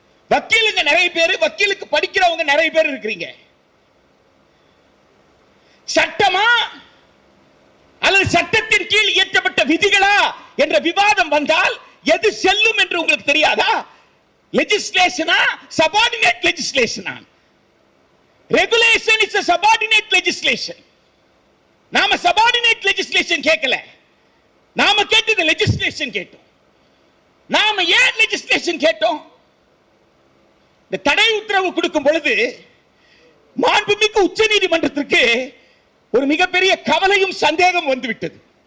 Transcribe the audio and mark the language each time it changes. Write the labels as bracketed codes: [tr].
[ta] வக்கீலுங்க நிறைய பேர், வக்கீலுக்கு படிக்கிறவங்க நிறைய பேர் இருக்கிறீங்க. சட்டமா அல்லது சட்டத்தின் கீழ் இயற்றப்பட்ட விதிகளா என்ற விவாதம் வந்தால் எது செல்லும் என்று உங்களுக்கு தெரியாதா? லெஜிஸ்லேஷனா, subordinate லெஜிஸ்லேஷனா? [en] Regulation is a subordinate legislation. [ta] நாம சபார்டினேட் லெஜிஸ்லேஷன் கேட்கல, நாம கேட்டது லெஜிஸ்லேஷன் கேட்டோம். நாம ஏன் லெஜிஸ்லேஷன் கேட்டோம்? இந்த தடை உத்தரவு கொடுக்கும் பொழுது மாண்புமிகு உச்சநீதிமன்றத்திற்கு ஒரு மிகப்பெரிய கவலையும் சந்தேகம் வந்துவிட்டது.